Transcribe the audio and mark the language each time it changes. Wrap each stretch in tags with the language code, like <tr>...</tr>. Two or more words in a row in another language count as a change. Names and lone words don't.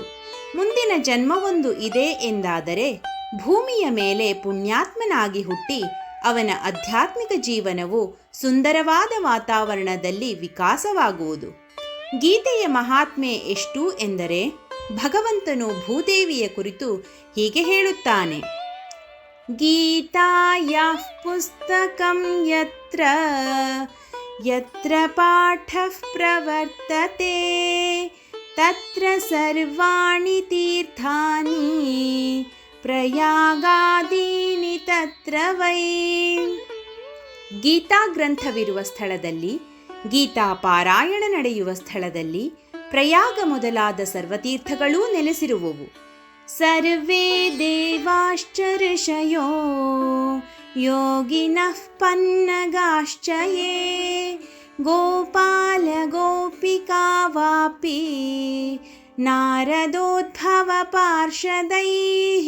<kn>ಮುಂದಿನ ಜನ್ಮವೊಂದು ಇದೆ ಎಂದಾದರೆ ಭೂಮಿಯ ಮೇಲೆ ಪುಣ್ಯಾತ್ಮನಾಗಿ ಹುಟ್ಟಿ ಅವನ ಆಧ್ಯಾತ್ಮಿಕ ಜೀವನವು ಸುಂದರವಾದ ವಾತಾವರಣದಲ್ಲಿ ವಿಕಾಸವಾಗುವುದು. ಗೀತೆಯ ಮಹಾತ್ಮೆ ಎಷ್ಟು ಎಂದರೆ ಭಗವಂತನು ಭೂದೇವಿಯ ಕುರಿತು ಹೀಗೆ ಹೇಳುತ್ತಾನೆ:</kn> <sa>ಗೀತಾಯಾಃ ಪುಸ್ತಕಂ ಯತ್ರ ಯತ್ರ ಪಾಠಃ ಪ್ರವರ್ತತೆ ತತ್ರ ಸರ್ವಾಣಿ ತೀರ್ಥಾನಿ ಪ್ರಯಾಗಾದೀನಿ ತತ್ರ ವೈ.</sa> <kn>ಗೀತಾ ಗ್ರಂಥವಿರುವ ಸ್ಥಳದಲ್ಲಿ, ಗೀತಾ ಪಾರಾಯಣ ನಡೆಯುವ ಸ್ಥಳದಲ್ಲಿ ಪ್ರಯಾಗ ಮೊದಲಾದ ಸರ್ವತೀರ್ಥಗಳೂ ನೆಲೆಸಿರುವವು.</kn> <sa>ಸರ್ವೇ ದೇವಾಶ್ಚ ಋಷಯೋ ಯೋಗಿನಃ ಪನ್ನಗಾಶ್ಚ ಯೇ ಗೋಪಾಲ ಗೋಪಿಕಾ ವಾಪಿ ನಾರದೋದ್ಭವ ಪಾರ್ಷದೈಃ.</sa>